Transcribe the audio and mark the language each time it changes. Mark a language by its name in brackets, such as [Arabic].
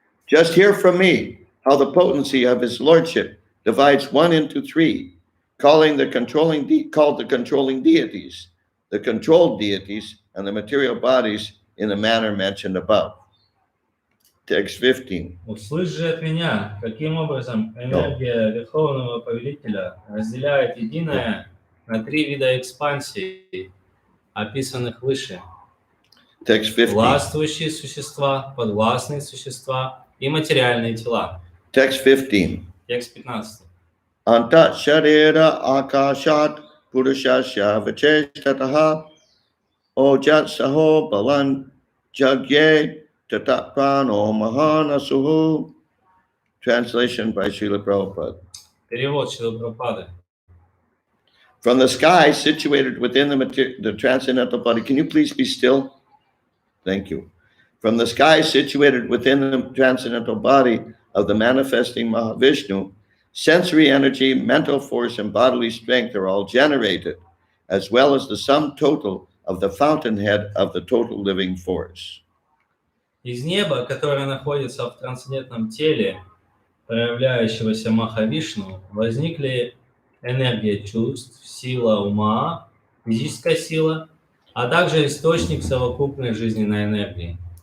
[English] Just hear from me how the potency of his lordship divides one into three, called the controlling deities, the controlled deities, and the material bodies in the manner mentioned above. Text 15. [Russian] Услышь же от меня, каким образом энергия Верховного Повелителя разделяет единое на три вида экспансии, описанных выше. [English] Text 15. [Russian] Властвующие существа, подвластные существа и материальные тела. [English] Text 15. [Russian] Текст 15. [Sanskrit] Anta sharira akashat purushasya vachestataha ojat saho balan jagye tataprano mahanasuhu. [English] Translation by Srila Prabhupada. [Russian] Перевод Шрилы Прабхупады. [English] From the sky situated within the transcendental body. Can you please be still? Thank you. From the sky situated within the transcendental body of the manifesting Mahavishnu, sensory energy, mental force, and bodily strength are all generated, as well as the sum total of the fountainhead of the total living force. [Russian] Из неба, которое находится в трансцендентном теле проявляющегося Махавишну, возникли энергия чувств, сила ума, физическая сила, а также источник совокупной жизненной энергии.